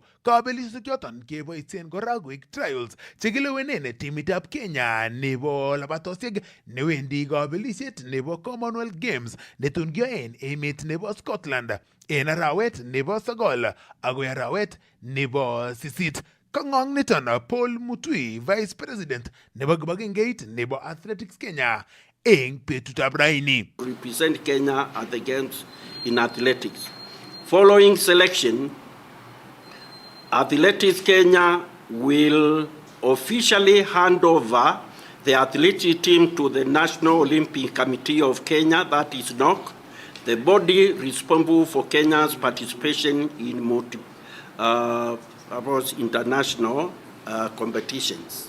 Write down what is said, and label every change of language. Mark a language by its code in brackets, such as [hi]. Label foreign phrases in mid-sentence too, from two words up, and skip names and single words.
[kln] Kabelisiosek choton keboisien kora koik trials chekilewenen timitab Kenya nebo labatosiek newendi kabelisiet nebo Commonwealth Games netun kiyoen emet nebo Scotland en arawet nebo 9 agoi arawet nebo 8. Kang'ong niton Paul Mutui, [en] Vice President [kln] nebo kibagengeit nebo Athletics Kenya eng betutab raini. [en] Represent Kenya at the games in athletics. Following selection, Athletics Kenya will officially hand over the athletic team to the National Olympic Committee of Kenya, that is NOC, the body responsible for Kenya's participation in international competitions.